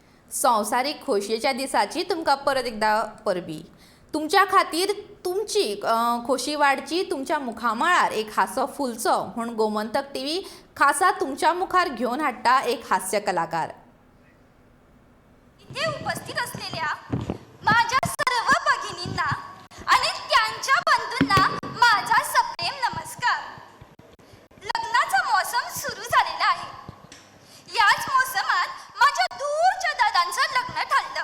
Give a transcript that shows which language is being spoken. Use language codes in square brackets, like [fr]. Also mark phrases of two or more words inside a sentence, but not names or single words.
[kok] संवसारीक खोशयेच्या दिसाची तुमकां परत एकदा परबी. तुमच्या खातीर तुमची खोशी वाडची, तुमच्या मुखामळार एक हांसो फुलचो म्हूण गोमंतक टीव्ही खासा तुमच्या मुखार घेवन हाडटा एक हास्य कलाकार. [mr] इथे उपस्थित असलेल्या माझ्या सर्व भगिनींना आणि त्यांच्या बंधूंना माझा सप्रेम नमस्कार. लग्नाचा मौसम सुरू झालेला आहे. याच मोसमात माझ्या दूरच्या दादांचं लग्न ठरलं.